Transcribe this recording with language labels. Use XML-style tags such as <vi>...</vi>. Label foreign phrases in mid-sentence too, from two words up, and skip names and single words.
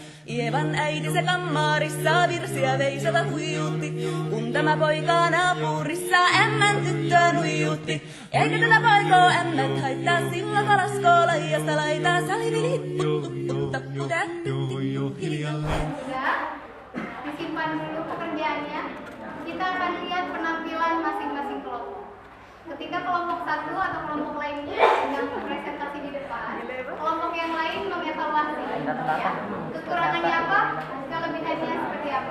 <fi>Ievan äiti se kammarissa virsiä veisata huijutti. Kun tämä poika naapurissa ämmän tyttöä nuijutti. Eikä tätä poikoo ämmät haittaa, sillä kun askoo laidasta laitaa. Saimme lipput, tupput, tapput, äppyt, tipput hiljalleen.</fi> <id>Disimpan dulu pekerjaannya. Kita akan lihat penampilan masing-masing kelompok. Ketika kelompok satu atau kelompok lainnya sedang presentasi di depan, kelompok yang lain mengevaluasi ya, kekurangannya apa, kelebihannya seperti apa.</id>